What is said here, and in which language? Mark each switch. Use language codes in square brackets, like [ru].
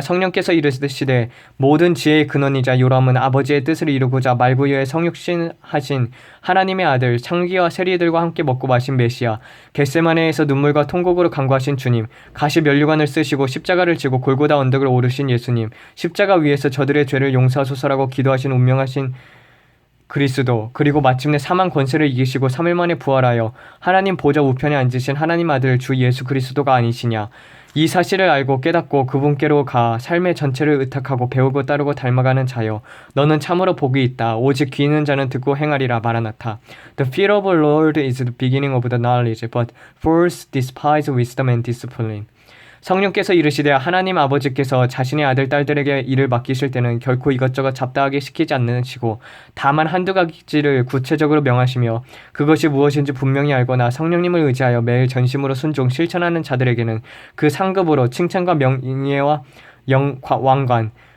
[ko] 성령께서 이르시되 모든 지혜의 근원이자 요람은 아버지의 뜻을 이루고자 말구유에 성육신하신 하나님의 아들, 창기와 세리들과 함께 먹고 마신 메시아, 겟세마네에서 눈물과 통곡으로 간구하신 주님, 가시 면류관을 쓰시고 십자가를 지고 골고다 언덕을 오르신 예수님, 십자가 위에서 저들의 죄를 용서하소서라고 기도하신 운명하신 그리스도, 그리고 마침내 사망 권세를 이기시고 3일 만에 부활하여 하나님 보좌 우편에 앉으신 하나님 아들 주 예수 그리스도가 아니시냐. 이 사실을 알고 깨닫고 그분께로 가 삶의 전체를 의탁하고 배우고 따르고 닮아가는 자여 너는 참으로 복이 있다. 오직 귀 있는 자는 듣고 행하리라. 마라나타. [en] The fear of the Lord is the beginning of the knowledge, but fools despise wisdom and discipline. [ko] 성령께서 이르시되 하나님 아버지께서 자신의 아들 딸들에게 일을 맡기실 때는 결코 이것저것 잡다하게 시키지 않으시고 다만 한두 가지를 구체적으로 명하시며 그것이 무엇인지 분명히 알거나 성령님을 의지하여 매일 전심으로 순종 실천하는 자들에게는 그 상급으로 칭찬과 명예와 왕관,